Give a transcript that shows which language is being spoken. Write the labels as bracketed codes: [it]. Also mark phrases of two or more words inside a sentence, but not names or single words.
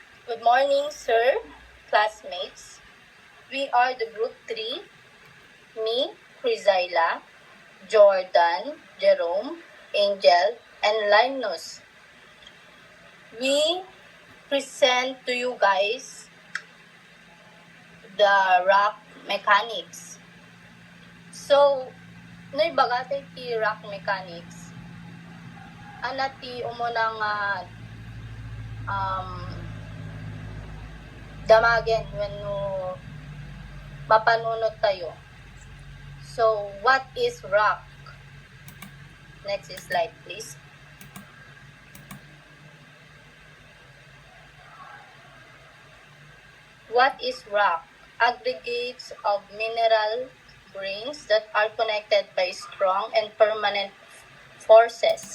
[en] Good morning, sir, classmates. We are the group 3, me, Crisaila, Jordan, Jerome, Angel, and Linus. We present to you guys the rock mechanics. So, [ilo] nay bagatay ti rock mechanics. Ana ti umunang damagen [en] when [ilo] mapanunod tayo. [en] So, what is rock? Next slide, please. What is rock? Aggregates of mineral grains that are connected by strong and permanent forces.